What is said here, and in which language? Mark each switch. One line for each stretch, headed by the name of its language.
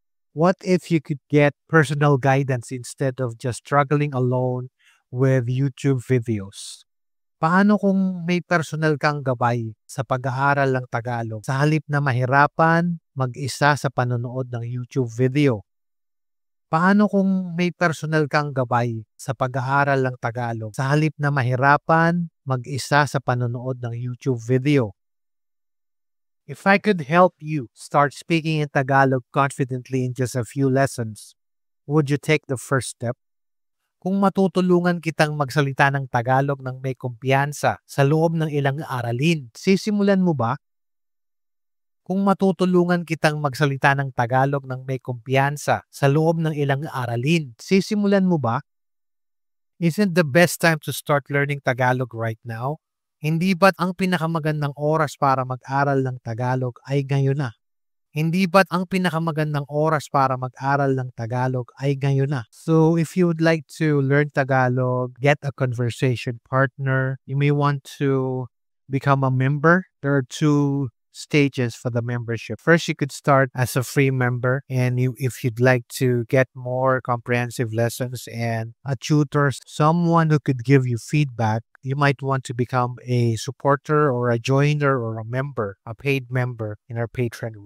English: What if you could get personal guidance instead of just struggling alone with YouTube videos?
Filipino: Paano kung may personal kang gabay sa pag-aaral ng Tagalog sa halip na mahirapan mag-isa sa panonood ng YouTube video? Paano kung may personal kang gabay sa pag-aaral ng Tagalog sa halip na mahirapan mag-isa sa panonood ng YouTube video?
English: If I could help you start speaking in Tagalog confidently in just a few lessons, Would you take the first step?
Filipino: Kung matutulungan kitang magsalita ng Tagalog ng may kumpiyansa sa loob ng ilang aralin, sisimulan mo ba? Kung matutulungan kitang magsalita ng Tagalog ng may kumpiyansa sa loob ng ilang aralin, sisimulan mo ba?
English: Isn't the best time to start learning Tagalog right now?
Filipino: Hindi ba't ang pinakamagandang oras para mag-aral ng Tagalog ay ngayon na? Hindi ba't ang pinakamagandang oras para mag-aral ng Tagalog ay ngayon na?
English: So if you would like to learn Tagalog, get a conversation partner, you may want to become a member. There are two stages for the membership. First, you could start as a free member, and if you'd like to get more comprehensive lessons and a tutor, someone who could give you feedback, you might want to become a supporter or a joiner or a member, a paid member in our Patreon.